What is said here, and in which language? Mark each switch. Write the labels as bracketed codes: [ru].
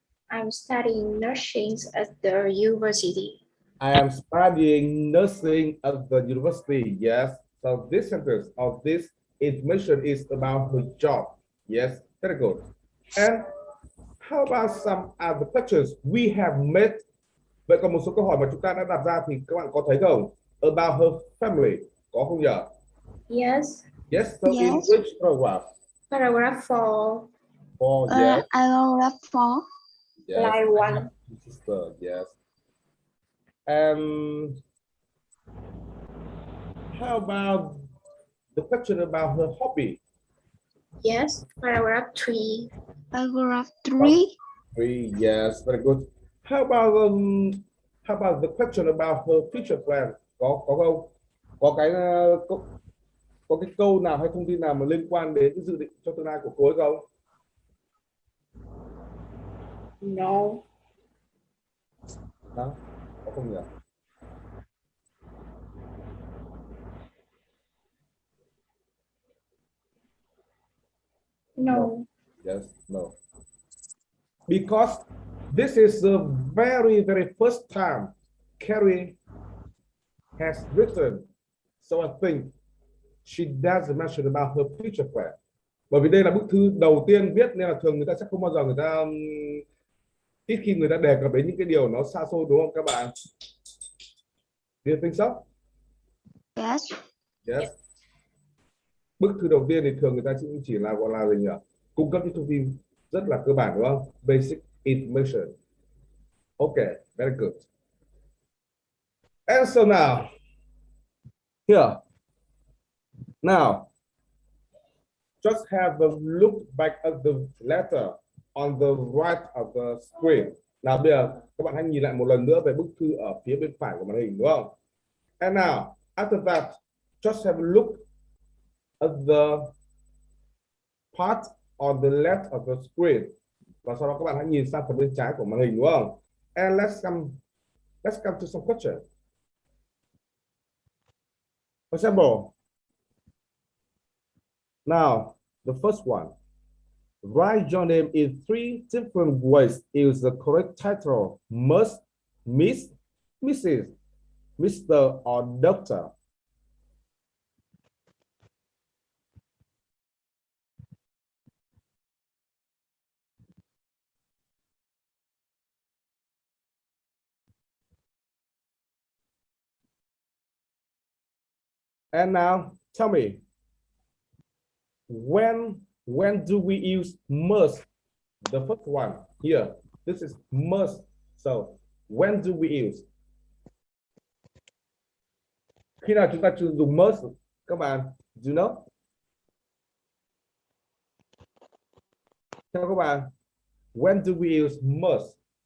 [en] I'm studying nursing at the university. I am studying nursing at the university. Yes. So this sentence or this information is about her job. Yes. Very good. And how about some other questions we have made? [vi] Vậy còn một số câu hỏi mà chúng ta đã đặt ra thì các bạn có thấy không? [en] About her family. [vi] Có không nhỉ? [en] Yes. Yes. So in Yes. which paragraph? Paragraph 4. For yes. Paragraph 4. Yes. Line 1. Sister, yes. And how about the question about her hobby? Yes. Paragraph 3. Paragraph 3. Three, yes, very good. How about the question about her future plan? [vi] Có không? Có cái có cái câu nào hay thông tin nào mà liên quan đến cái dự định cho tương lai của cô ấy không? [en] No. [vi] Đó, có không nhỉ? [en] No. Yes, no. Because this is the very, very first time Carrie has written. So I think she doesn't mention about her future plan. [vi] Bởi vì đây là bức thư đầu tiên viết nên là thường người ta sẽ không bao giờ người ta ít khi người ta đề cập đến những cái điều nó xa xôi, đúng không các bạn? [en] Do you think so? Yes. Yes. [vi] Bức thư đầu tiên thì thường người ta chỉ là gọi là gì nhỉ? Cung cấp những thông tin rất là cơ bản, đúng không? [en] Basic information. Okay, very good. And so now, here, now, just have a look back at the letter on the right of the screen. [vi] Nào bây giờ các bạn hãy nhìn lại một lần nữa về bức thư ở phía bên phải của màn hình, đúng không? [en] And now, after that, just have a look at the part on the left of the screen. [vi] Và sau đó các bạn hãy nhìn sang phần bên trái của màn hình, đúng không? [en] And let's come to some questions. For example, now the first one, write your name in 3 different ways. Is the correct title must, Miss, Mrs, Mr, or Doctor? And now tell me, when do we use must? The first one here, this is must. So when do we use? [vi] Khi nào chúng ta dùng must các bạn? [en] Do you know? [vi] Theo các bạn, [en] when do we use must?